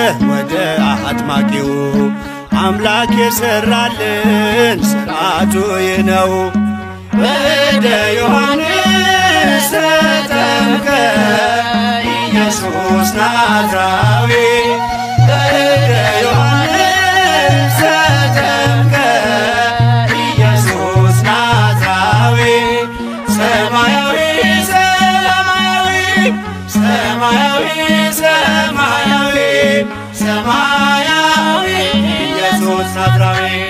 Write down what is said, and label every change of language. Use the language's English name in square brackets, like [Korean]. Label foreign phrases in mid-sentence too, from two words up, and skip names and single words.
[Amharic] ወደ አጥማቂው። አምላክ የሠራልን ሥርዓቱ ይህ ነው። [Geez] በእደ ዮሐንስ ተጠምቀ ኢየሱስ ናዝራዊ። በእደ ዮሐንስ ተጠምቀ ኢየሱስ ናዝራዊ። ሰማያዊ፣ ሰማያዊ፣ ሰማያዊ፣ ሰማያዊ፣ ሰማያዊ ኢየሱስ ናዝራዊ።